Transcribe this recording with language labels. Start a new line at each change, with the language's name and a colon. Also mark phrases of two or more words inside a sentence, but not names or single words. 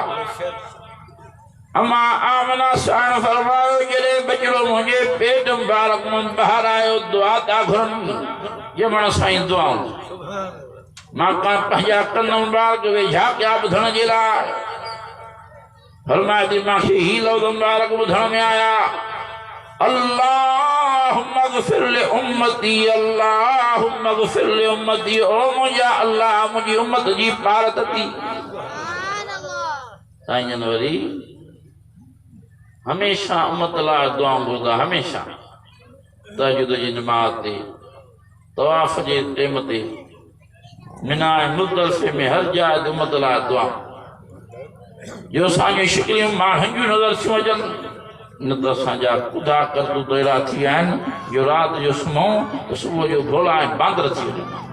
Sindhi: अमा आमना साण फरमायो जॾहिं बचड़ो मुंहिंजे पेट मुबारक में ॿाहिरि आयो दुआ था घुरनि ॼमण साईं दुआऊं मां का पंहिंजा कन मुबारक वेझा कया ॿुधण जे लाइ फरमाए थी मूंखे ही लफ़्ज़ मुबारक ॿुधण में आया
Arabic: اللهم اغفر لأمتي اللهم اغفر لأمتي
Sindhi: ओ मुंहिंजा अल्लाह मुंहिंजी उम्मत जी पारत थी साईं जन वरी हमेशा उम्मत लाइ दुआऊं घुरंदा हमेशा तहज्जुद जी नमाज़ ते तवाफ़ जे टाइम ते मिना मुज़दलिफ़े में हर जाइ उम्मत लाइ दुआ जो असांजी शिकिलियूं माण्हुनि जूं नज़र थियूं अचनि न त असांजा ख़ुदा करतूत अहिड़ा थी विया आहिनि जो राति जो सुम्हूं त सुबुह जो भोला ऐं बांदर थी वञनि